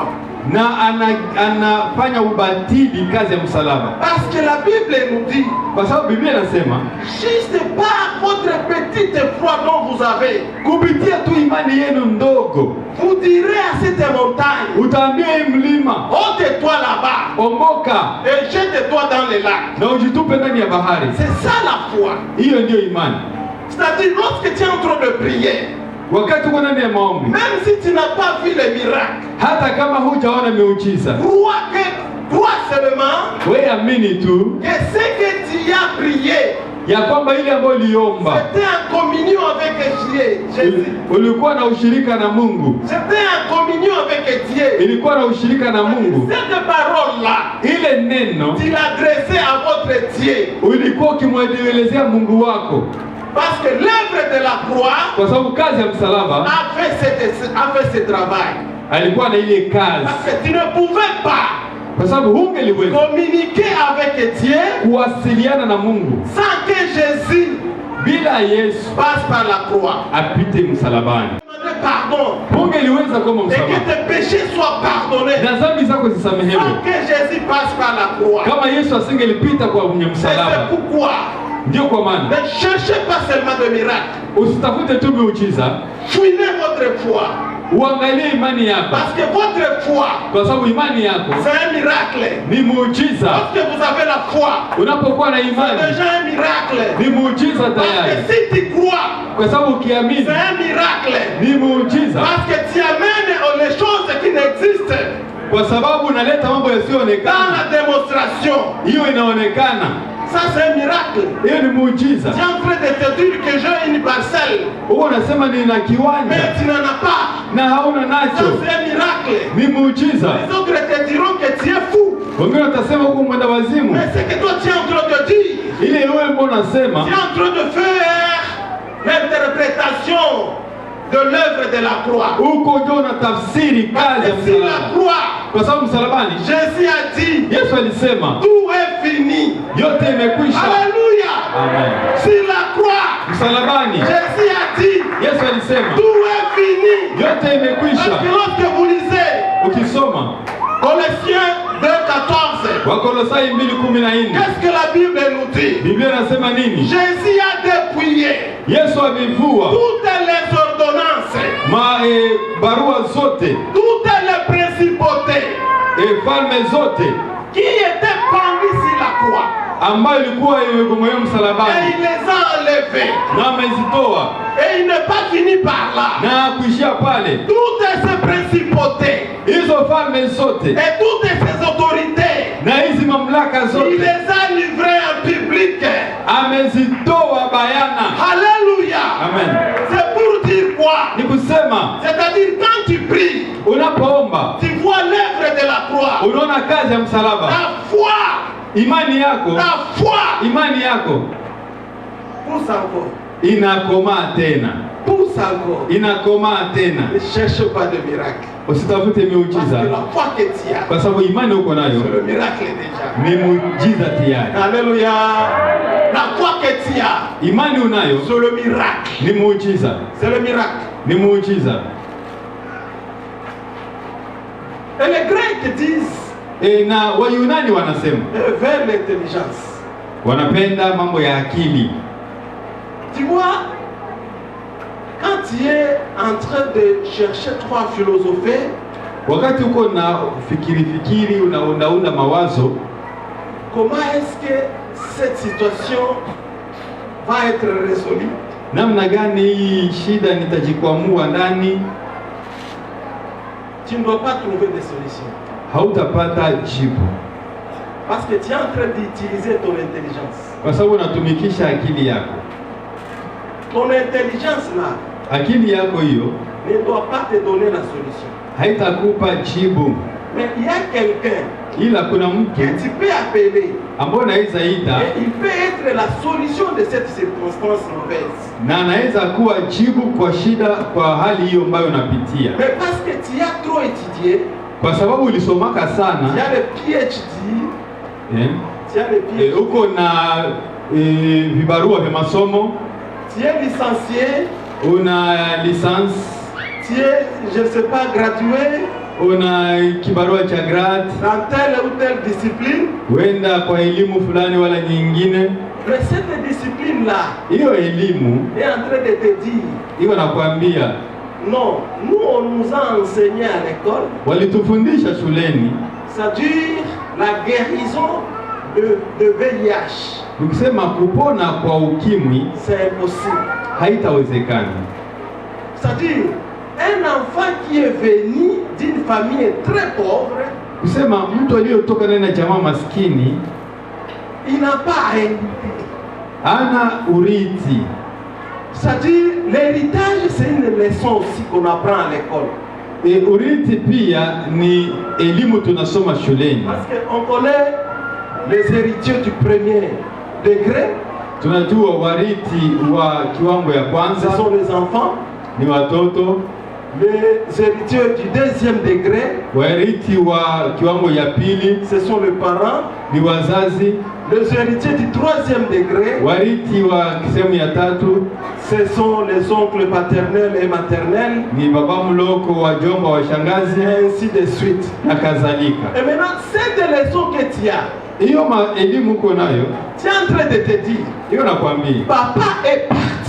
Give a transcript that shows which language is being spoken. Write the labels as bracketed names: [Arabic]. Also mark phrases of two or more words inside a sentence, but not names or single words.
[Swahili] Na anafanya ubatili kazi ya msalaba. [French] Parce que la Bible nous dit, [Swahili] Kwa sababu Biblia inasema [French] juste par votre petite foi dont vous avez, [Swahili] kupitia tu imani yenu ndogo, [French] vous direz à cette montagne, [Swahili] utaambia hii mlima, [French] ôte-toi là-bas [Swahili] ondoka [French] et jette-toi dans les lacs. [Swahili] na ujitupe ndani ya bahari. [French] C'est ça la foi. [Swahili] Hiyo ndiyo imani. [French] C'est-à-dire, lorsque tu es en train de prier, [Swahili] Wakati uko ndani ya maombi, [French] même si tu n'as pas vu les miracles, [Swahili] hata kama hujaona miujiza, [French] crois seulement [Swahili] wewe amini tu [French] que ce que tu as prié, [Swahili] ya kwamba ile ambayo uliomba [French] c'était en communion avec Jésus. [Swahili] ulikuwa na ushirika na Mungu, [French] C'était en communion avec Dieu. [Swahili] ilikuwa na ushirika na Mungu. [French] Cette parole-là, [Swahili] Ile neno [French] tu l'adressais à votre Dieu. [Swahili] ulikuwa ukimwelezea Mungu wako, [French] Parce que l'œuvre de la croix [Swahili] kwa sababu kazi ya msalaba [French] a fait ce travail. [Swahili] alikuwa na ile kazi, [French] Parce que tu ne pouvais pas [Swahili] kwa sababu hungeliweza [French] communiquer avec Dieu [Swahili] kuwasiliana na Mungu [French] sans que Jésus [Swahili] bila Yesu [French] passe par la croix. [Swahili] apite msalabani. [French] Demander pardon [Swahili] Hungeliweza kama [French] et que [Swahili] msamaha [French] tes péchés soient pardonnés [Swahili] na dhambi zako zisamehewe [French] sans que Jésus passe par la croix. [Swahili] kama Yesu asingelipita kwa mwenye [French] Et c'est [Swahili] msalaba. [French] pourquoi [Swahili] Ndio kwa maana [French] ne cherchez pas seulement de miracles. [Swahili] usitafute tu miujiza, [French] Fouillez votre foi. [Swahili] uangalie imani yako, [French] Parce que votre foi, [Swahili] kwa sababu imani yako [French] c'est un miracle. [Swahili] ni muujiza. [French] Lorsque vous avez la foi, [Swahili] Unapokuwa na [French] c'est [Swahili] imani [French] déjà un miracle. [Swahili] ni muujiza [French] Parce [Swahili] tayari, [French] que si tu crois, [Swahili] kwa sababu ukiamini [French] c'est un miracle. [Swahili] ni muujiza, [French] Parce que tu amènes les choses qui n'existent [Swahili] kwa sababu unaleta mambo [French] dans [Swahili] yasiyoonekana. [French] la démonstration. [Swahili] Hiyo inaonekana, [French] Ça, c'est un miracle. [Swahili] hiyo ni muujiza. [French] Tu es en train de te dire que j'ai une parcelle, [Swahili] Huo unasema nina [French] mais [Swahili] kiwanja [French] tu n'en as pas. [Swahili] na hauna [French] Ça, [Swahili] nacho, [French] c'est un miracle. [Swahili] ni muujiza. [French] Les autres te diront que tu es fou. [Swahili] Wengine watasema huko mwenda wazimu, [French] Mais ce que toi, tu es en train de dire, [Swahili] ile wewe mbona unasema [French] tu es en train de faire l'interprétation de l'œuvre de la croix. [Swahili] huko ndio unatafsiri kazi ya [French] Parce que sur la [Swahili] msalaba, [French] croix, [Swahili] kwa sababu msalabani [French] Jésus a dit, [Swahili] Yesu alisema [French] tout est fini. [Swahili] yote imekwisha. [French] Alléluia. [Swahili] Amen. [French] Sur la croix, [Swahili] Msalabani [French] Jésus a dit, [Swahili] Yesu alisema [French] tout est fini. [Swahili] yote [French] Parce [Swahili] imekwisha. [French] que lorsque vous lisez [Swahili] Ukisoma [French] Colossiens 2,14, [Swahili] Wakolosai 2:14 [French] qu'est-ce que la Bible nous dit? [Swahili] Biblia inasema nini? [French] Jésus a dépouillé [Swahili] Yesu amevua [French] toutes les ordonnances, [Swahili] barua zote, [French] toutes les principautés [Swahili] falme zote [French] qui étaient pendues sur la croix. [Swahili] ambayo ilikuwa imegomolewa [French] Et [Swahili] msalabani, [French] il les a enlevées. [Swahili] na amezitoa [French] Et il n'est pas fini par là. [Swahili] na kuishia pale. [French] Toutes ces principautés [Swahili] Hizo falme zote [French] et toutes ces autorités, [Swahili] na hizi mamlaka [French] il [Swahili] zote [French] les a livrées en public. [Swahili] amezitoa bayana. [French] Alléluia. [Swahili] Amen. [French] C'est pour dire quoi? [Swahili] Ni kusema [French] C'est-à-dire quand tu pries, [Swahili] unapoomba [French] tu vois l'œuvre de la croix. [Swahili] unaona kazi ya msalaba, [French] La foi, [Swahili] imani yako, [French] la foi [Swahili] imani yako [French] pousse encore. [Swahili] inakomaa tena, [French] Pousse encore. [Swahili] inakomaa tena. [French] Ne cherche pas de miracle. [Swahili] Usitafute [French] Parce [Swahili] miujiza, [French] que la foi que tu as, [Swahili] kwa sababu imani uko [French] c'est [Swahili] nayo [French] le miracle déjà. [Swahili] ni muujiza tayari. [French] Alléluia. La foi que tu as, [Swahili] Imani unayo [French] c'est le miracle. [Swahili] ni muujiza, [French] C'est le miracle. [Swahili] ni muujiza. [French] Et les Grecs disent [Swahili] Na Wayunani wanasema [French] vers l'intelligence. [Swahili] wanapenda mambo ya akili. [French] Tu vois, quand tu es en train de chercher trois philosophés, [Swahili] Wakati uko na fikiri unaunda mawazo, [French] comment est-ce que cette situation va être résolue? [Swahili] namna gani hii shida nitajikwamua ndani, [French] Tu ne dois pas trouver des solutions. [Swahili] hautapata jibu, [French] Parce que tu es en train d'utiliser ton intelligence. [Swahili] kwa sababu unatumikisha akili yako. [French] Ton intelligence là [Swahili] Akili yako hiyo [French] ne doit pas te donner la solution. [Swahili] haitakupa jibu, [French] Mais il y a quelqu'un [Swahili] ila kuna [French] que [Swahili] mtu [French] tu peux appeler. [Swahili] ambaye anaweza ita [French] Et il peut être la solution de cette circonstance mauvaise. [Swahili] na anaweza kuwa jibu kwa shida, kwa hali hiyo ambayo unapitia, [French] Mais parce que tu as trop étudié, [Swahili] kwa sababu ulisomaka [French] tu [Swahili] sana [French] as le PhD, tu as le PhD, [Swahili] uko na vibarua vya masomo, [French] tu es licencié, [Swahili] una lisansi, [French] tu es, je ne sais pas, gradué [Swahili] una kibarua cha grade, [French] dans telle ou telle discipline. [Swahili] wenda kwa elimu fulani wala nyingine. [French] Mais cette discipline-là [Swahili] Hiyo elimu [French] est en train de te dire, [Swahili] hiyo nakwambia, [French] non, nous on nous a enseigné à l'école, [Swahili] walitufundisha shuleni, [French] ça dure la guérison de VIH. [Swahili] ukisema kupona kwa ukimwi [French] C'est impossible. [Swahili] haitawezekana. [French] C'est-à-dire, un enfant qui est venu d'une famille très pauvre, [Swahili] Kusema mtu aliyotoka ndani ya jamaa maskini [French] il n'a pas hérité. [Swahili] ana urithi. [French] C'est-à-dire, l'héritage, c'est une leçon aussi qu'on apprend à l'école. [Swahili] Urithi pia ni elimu tunasoma shuleni. [French] Parce qu'on connaît les héritiers du premier degré, [Swahili] Tunajua warithi wa kiwango ya [French] ce [Swahili] kwanza [French] sont les enfants. [Swahili] ni watoto, [French] Les héritiers du deuxième degré, [Swahili] warithi wa kiwango ya pili [French] ce sont les parents. [Swahili] ni wazazi, [French] Les héritiers du troisième degré, [Swahili] warithi wa sehemu ya tatu [French] ce sont les oncles paternels et maternels, [Swahili] ni baba mloko, wajomba, washangazi [French] et ainsi de suite. [Swahili] na kadhalika. [French] Et maintenant, cette leçon que tu as, [Swahili] Hiyo elimu uko nayo, [French] tu es en train de te dire, [Swahili] hiyo nakwambia, [French] papa est parti.